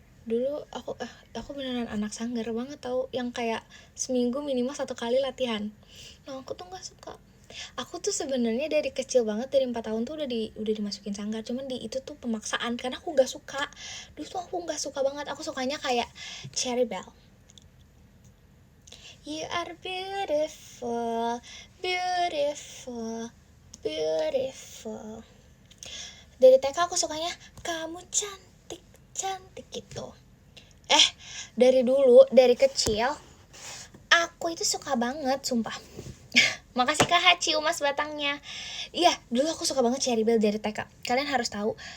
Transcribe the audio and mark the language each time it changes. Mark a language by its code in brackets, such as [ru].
[id] Dulu aku beneran anak sanggar banget tahu, yang kayak seminggu minimal 1 kali latihan. Nah, aku tuh nggak suka. Aku tuh sebenarnya dari kecil banget, dari 4 tahun tuh udah dimasukin sanggar, cuman itu tuh pemaksaan karena aku nggak suka. Dulu tuh aku nggak suka banget, aku sukanya kayak Cherry Bell. [en] You are beautiful, beautiful, beautiful. [id] Dari TK aku sukanya kamu cantik, cantik gitu. Dari kecil aku itu suka banget, sumpah. Makasih Kak Haci Umas batangnya. Iya, dulu aku suka banget Cherry Bell dari TK. Kalian harus tahu.